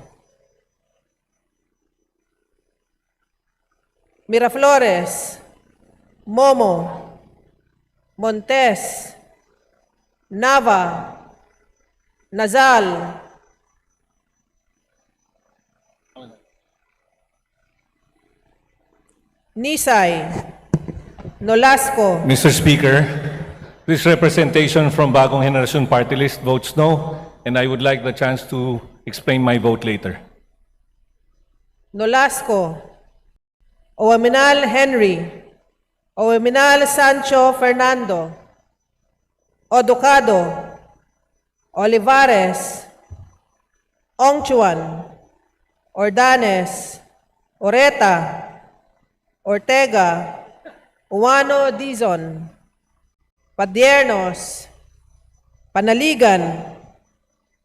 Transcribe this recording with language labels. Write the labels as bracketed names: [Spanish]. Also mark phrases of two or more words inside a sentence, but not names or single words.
[English] Miraflores, Momo, Montes, Nava, Nazal, Nisay, Nolasco. Mr. Speaker, this representation from Bagong Henerasyon Party List votes no, and I would like the chance to explain my vote later. Nolasco, Owaminal Henry, Owaminal Sancho Fernando, Oducado, Olivares, Ongchuan, Ordanes, Oreta, Ortega, Uwano Dizon, Padiernos, Panaligan,